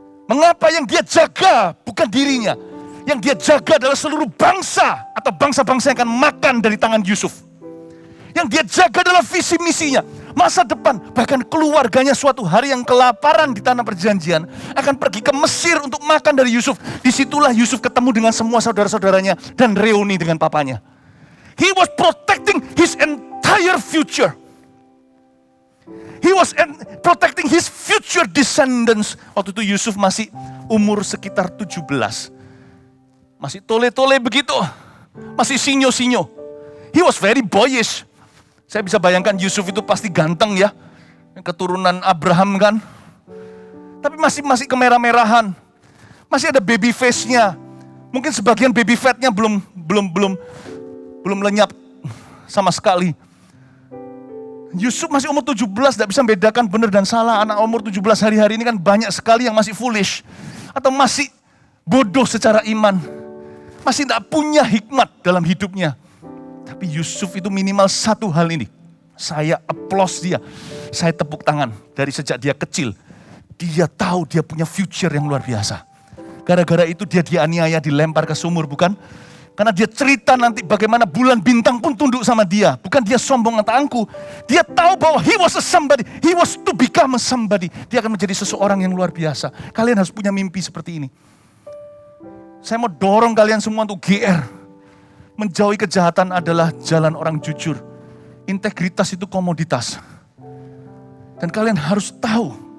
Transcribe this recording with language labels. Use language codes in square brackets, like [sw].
[id] Mengapa yang dia jaga bukan dirinya? Yang dia jaga adalah seluruh bangsa atau bangsa-bangsa yang akan makan dari tangan Yusuf. Yang dia jaga adalah visi misinya, masa depan, bahkan keluarganya suatu hari yang kelaparan di tanah perjanjian akan pergi ke Mesir untuk makan dari Yusuf. Disitulah Yusuf ketemu dengan semua saudara-saudaranya dan reuni dengan papanya. [en] He was protecting his entire future. He was protecting his future descendants. [id] Waktu itu Yusuf masih umur sekitar 17. Masih tole-tole begitu. Masih sinyo-sinyo. [en] He was very boyish. [id] Saya bisa bayangkan Yusuf itu pasti ganteng ya. keturunan Abraham kan. Tapi masih kemerah-merahan. Masih ada baby face-nya. Mungkin sebagian baby fat-nya belum lenyap sama sekali. Yusuf masih umur 17, tidak bisa membedakan benar dan salah. Anak umur 17 hari-hari ini kan banyak sekali yang masih foolish. Atau masih bodoh secara iman. Masih tidak punya hikmat dalam hidupnya. Tapi Yusuf itu minimal satu hal ini. Saya applause dia. Saya tepuk tangan dari sejak dia kecil. Dia tahu dia punya future yang luar biasa. Gara-gara itu dia dianiaya, dilempar ke sumur, bukan? Karena dia cerita nanti bagaimana bulan bintang pun tunduk sama dia. Bukan dia sombong atau angku. Dia tahu bahwa [en] he was a somebody. He was to become a somebody. [id] Dia akan menjadi seseorang yang luar biasa. Kalian harus punya mimpi seperti ini. Saya mau dorong kalian semua untuk GR. Menjauhi kejahatan adalah jalan orang jujur. Integritas itu komoditas. Dan kalian harus tahu.